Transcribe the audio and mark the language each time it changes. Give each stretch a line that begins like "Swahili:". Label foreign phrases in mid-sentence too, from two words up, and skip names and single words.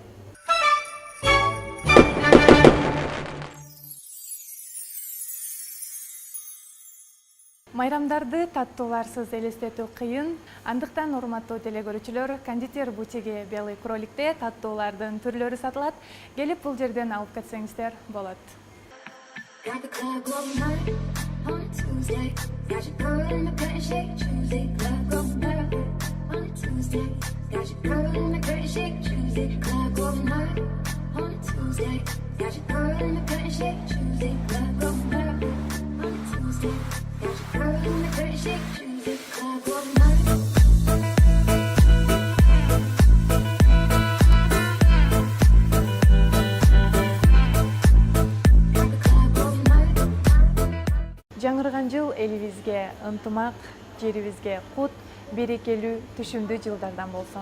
Kyrgyz: Майрамдарды таттууларсыз элестетүү кыйын. Андыктан урматтуу телекөрүүчүлөр, кондитер бутиги Белый кроликте таттуулардын түрлөрү сатылат. Келип бул жерден алып кетсеңиздер болот.
English: Got your girl in the curtain shake, Tuesday, club going hard on a Tuesday. Got your girl in the curtain shake, Tuesday, club going hard on a Tuesday. Got your girl in the curtain shake, Tuesday, club going hard on a Tuesday. Got your girl in the curtain shake, Tuesday, club going hard.
Kyrgyz: Жаңырган жыл элибизге ынтымак, жерибизге кут, берекелүү, түшүмдүү жылдардан болсун.